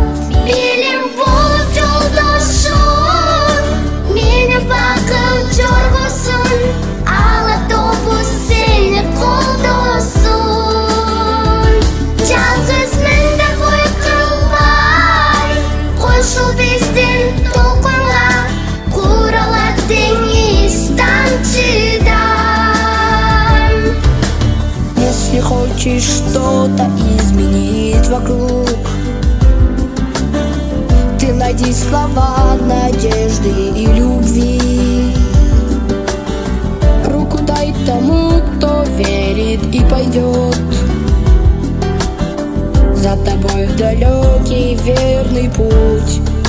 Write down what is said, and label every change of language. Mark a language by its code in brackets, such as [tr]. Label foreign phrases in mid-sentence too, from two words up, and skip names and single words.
[ky] Билим болуп жолдошум, мени бакыт жоргосун, ала тобуз сени колдосун. Жалгыз мен деп ой кылбай, кошул биздин толкунга, куралат деңиз тамчыдан. [ru] Если хочешь что-то изменить вокруг, ты найди слова надежды и любви. Руку дай тому, кто верит и пойдет за тобой в далекий верный путь.